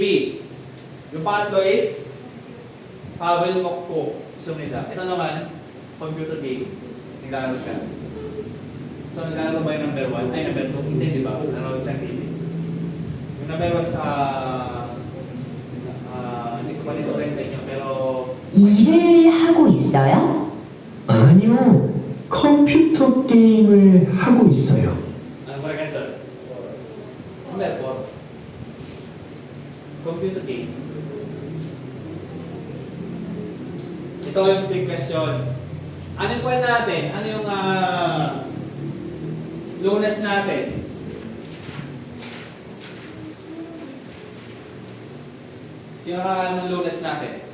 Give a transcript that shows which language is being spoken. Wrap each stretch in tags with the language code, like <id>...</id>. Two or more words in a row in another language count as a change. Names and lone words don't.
<tl>Yung pangatlo is Pavel Mokpo. Sumunod. Ito naman,</tl> <en>computer game.</en> <tl>Naglalaro siya. So naglalaro ba yung number 1? Ay, number 2. Hindi, di ba? Nanonood siya ng TV. Yung number 1 sa hindi ko pa dito rin sa inyo, pero</tl> <ko>일을 하고 있어요? 아니요, 컴퓨터 게임을 하고 있어요.</ko> <tl>Ano</tl> <en>correct answer?</en> <tl>Number 4.</tl> <en>Computer game.</en> <tl>Ito yung</tl> <en>big question.</en> <tl>Ano yung buwan natin? Ano yung Lunes natin? Sino kakaalam ng Lunes natin?</tl>